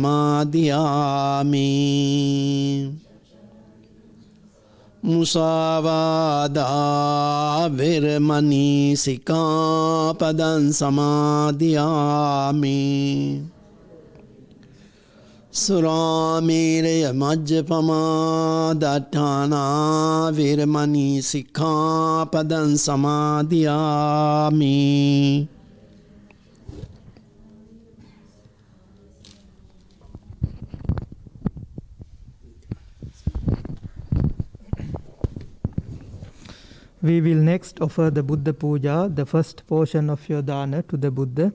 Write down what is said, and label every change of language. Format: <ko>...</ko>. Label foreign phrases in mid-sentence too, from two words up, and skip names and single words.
<pi>Samadhiyāmi, Musāvādā Veramani Sikkhapadam Samadhiyāmi, Surāmeraya Majjapamā Daṭṭhānā Veramani Sikkhapadam Samadhiyāmi.</pi> <en>We will next offer the Buddha Puja, the first portion of your dana, to the Buddha.</en>